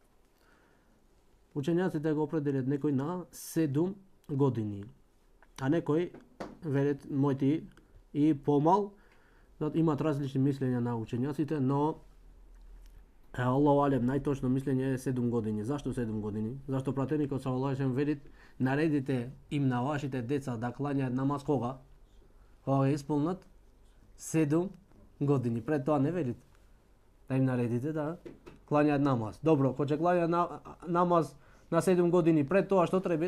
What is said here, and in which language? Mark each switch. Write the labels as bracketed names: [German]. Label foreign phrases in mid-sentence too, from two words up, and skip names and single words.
[Macedonian] Учењаците го определят некој на 7 години, а некој велат мојти и помал. Имат различни мислења на учењаците, но [Arabic] الله أعلم [Macedonian] најточно мислење е 7 години. Зашто 7 години? Зашто пратеникот [Arabic] صلى الله عليه وسلم [Macedonian] вели наредите им на вашите деца да клањаат намаз кога? Кога исполнат 7 години. Пред тоа не велит да им наредите да клањаат намаз. Добро, кога ќе клањаат намаз на 7 години, пред тоа што треба?